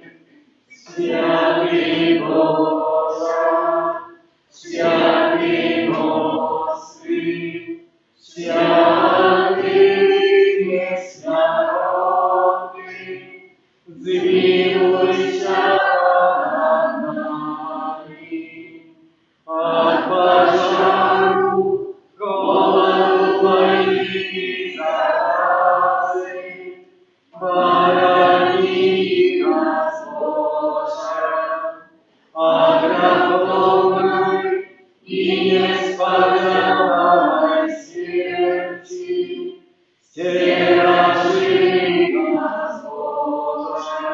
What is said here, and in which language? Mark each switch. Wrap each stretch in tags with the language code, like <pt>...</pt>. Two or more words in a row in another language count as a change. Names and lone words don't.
<uk>Святий Боже, святий Господи, святий несмертний, змилуйся над нами.</uk> <ru>От пожару, голоду, войны и заразы, храни нас, Боже, от греховной и несподеланной смерти, стережи нас, Боже.</ru>